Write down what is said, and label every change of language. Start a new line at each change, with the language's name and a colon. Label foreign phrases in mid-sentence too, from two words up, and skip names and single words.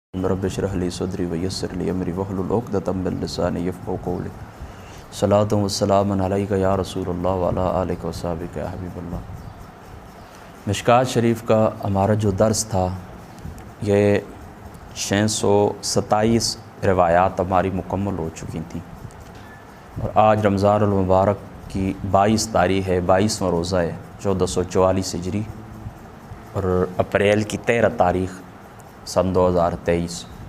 Arabic: عليكم رب اشرح لي صدري ويسر لي أمري واحلل عقدة من لساني يفقهوا قولي. صلاة وسلام عليك يا رسول الله وعلى آلك وصحبك يا حبيب الله.
Hindi: मिशकात शरीफ का हमारा जो दर्स था ये 627 रिवायात हमारी मुकम्मल हो चुकी थी और आज
Arabic: رمضان المبارك
Hindi: की 22 तारीख़ है, 22वां रोज़ा है 1444 हिजरी और अप्रैल की 13 तारीख़ सन 2023।